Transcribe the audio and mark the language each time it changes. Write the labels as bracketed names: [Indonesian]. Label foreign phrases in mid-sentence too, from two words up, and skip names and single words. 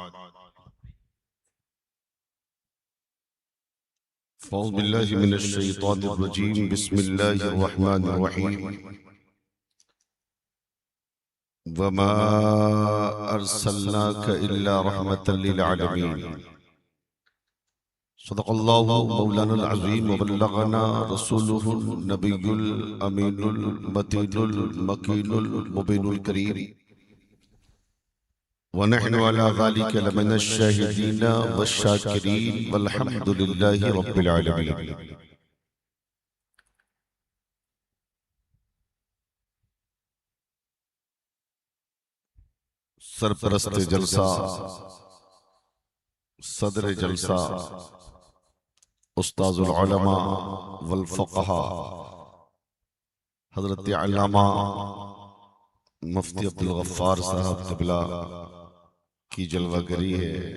[Arabic] فأعوذ بالله من الشيطان الرجيم بسم الله الرحمن الرحيم. وما أرسلناك إلا رحمة للعالمين. صدق الله مولانا العظيم وبلغنا رسوله النبي الأمين المتين المكين المبين الكريم ونحن على ذلك لمن الشاهدين والشاكرين والحمد لله رب العالمين. [Hindi] सरपरस्त जलसा, सदर जलसा, [Arabic] أستاذ العلماء والفقهاء [Hindi] हज़रत अल्लामा मुफ्ती अब्दुल गफ्फार साहब क़िबला की जलवागरी है